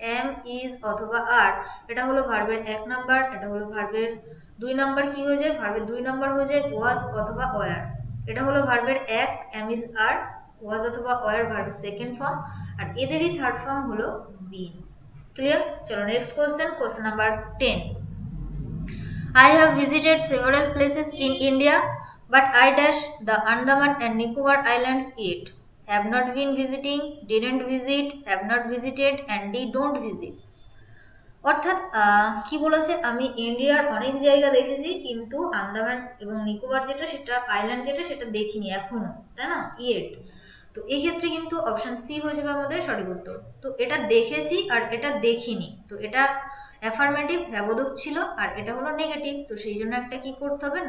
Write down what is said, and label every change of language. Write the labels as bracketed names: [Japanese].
[Bangla] M, is অথবা আর, এটা হলো ভার্বের 1 নাম্বার, এটা হলো ভার্বের 2 নাম্বার। কি হয়ে যায়? ভার্বের 2 নাম্বার হয়ে যায় ওয়াজ অথবা ওয়ার। এটা হলো ভার্বের 1, এম ইজ আর, ওয়াজ অথবা ওয়ার ভার্বের সেকেন্ড ফর্ম, আর এদেরই থার্ড ফর্ম হলো বিন। ক্লিয়ার? চলো next question, question number 10। [English] I have visited several places in India, but I dash the Andaman and Nicobar Islands yet. Have not been visiting, didn't visit, have not visited, and they don't visit. [Bangla] অর্থাৎ কি বলেছে? আমি ইন্ডিয়ার অনেক জায়গা দেখেছি, কিন্তু আন্দামান এবং নিকোবর যেটা, সেটা আইল্যান্ড যেটা, সেটা দেখিনি এখনো, তাই না? ইয়েট। তো এই ক্ষেত্রে কিন্তু অপশন সি হয়ে যাবে আমাদের সঠিক উত্তর। তো এটা দেখেছি আর এটা দেখিনি, তো এটা অ্যাফার্মেটিভ হ্যাবোধক ছিল, আর এটা হলো নেগেটিভ, তো সেই জন্য একটা কি করতে হবে?